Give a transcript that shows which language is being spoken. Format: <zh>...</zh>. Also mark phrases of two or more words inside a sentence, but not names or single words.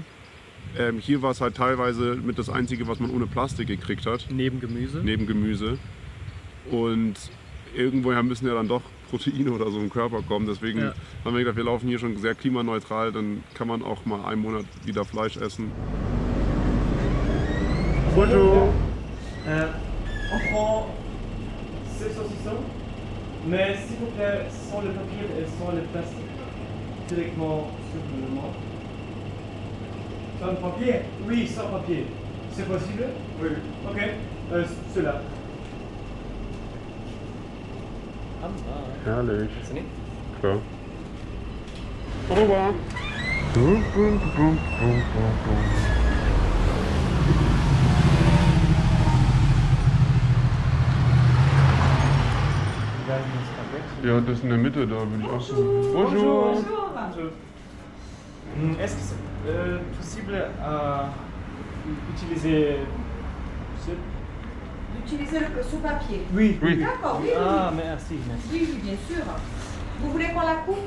<de>Hier war es halt teilweise mit das Einzige, was man ohne Plastik gekriegt hat. Neben Gemüse. Neben Gemüse. Und irgendwoher müssen ja dann doch Proteine oder so im Körper kommen. Deswegen haben wir gedacht, wir laufen hier schon sehr klimaneutral, dann kann man auch mal einen Monat wieder Fleisch essen.</de> <fr>Bonjour! On prend 6 saucissons, mais s'il vous plaît, sans le papier et sans le plastique. Directement sur le mort. Sans papier? Oui, sans papier. C'est possible? Oui. Ok, ceux-là.</fr> <de>Herrlich. Klar.</de> <fr>Au revoir.</fr> <de>Ja, das in der Mitte, da bin ich auch so.</de> <fr>Bonjour. Est-ce que c'est possible d'utiliser ce... D'utiliser le sous-papier. Oui. Oui. D'accord, oui, Ah, merci. oui, oui, bien sûr. Vous voulez qu'on la coupe?</fr>